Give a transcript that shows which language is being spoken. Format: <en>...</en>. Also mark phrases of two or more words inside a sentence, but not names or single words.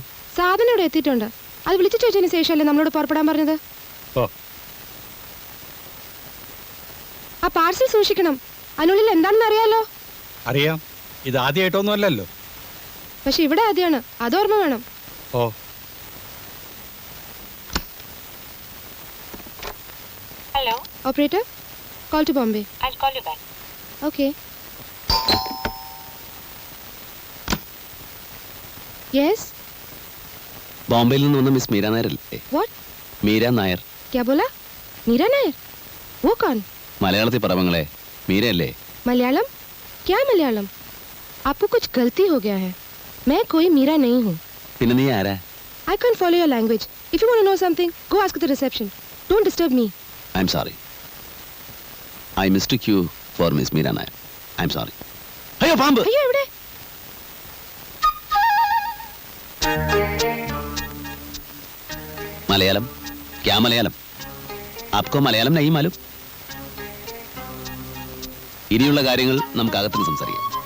<ml>സാധനം ഇവിടെ എത്തിയിട്ടുണ്ട്. അത് വിളിച്ചു ചോദിച്ചതിന് ശേഷമല്ലേ നമ്മളോട് പുറപ്പെടാൻ പറഞ്ഞത്? ഓ, ആ പാർസൽ സൂക്ഷിക്കണം. അതിനുള്ളിൽ എന്താണെന്ന് അറിയാലോ. അറിയാം. ഇത് ആദ്യമായിട്ടൊന്നും അല്ലല്ലോ. പക്ഷെ ഇവിടെ ആദ്യമാണ്, അത് ഓർമ്മ വേണം. ഓ,</ml> <en>Hello. Operator, call to Bombay. I'll call you back. Okay. Yes.</en> <ml>ബോംബെയിൽ നിന്ന് വന്ന മിസ് മീര നായർ അല്ലേ?</ml> <en>What?</en> <ml>മീര നായർ.</ml> <hi>क्या बोला? मीरा नायर? वो कौन?</hi> <ml>മലയാളത്തിൽ പറവങ്ങളെ, മീരയല്ലേ?</ml> <hi>मलयालम? क्या मलयालम? आपको कुछ गलती हो गया है. मैं कोई मीरा नहीं हूँ.</hi> <ml>പിന്നെ നീ ആരാ?</ml> <en>I can't follow your language. If you want to know something, go ask at the reception. Don't disturb me. I'm sorry. I mistook you for Miss Meera Nair. I'm sorry.</en> <ml>അയ്യോ, പാമ്പ്! അയ്യോ, എവിടെ? മലയാളം?</ml> <hi>क्या मलयालम? आपको मलयालम नहीं मालूम?</hi> <ml>ഇനിയുള്ള കാര്യങ്ങൾ നമുക്ക് അകത്തുനിന്ന് സംസാരിക്കാം.</ml>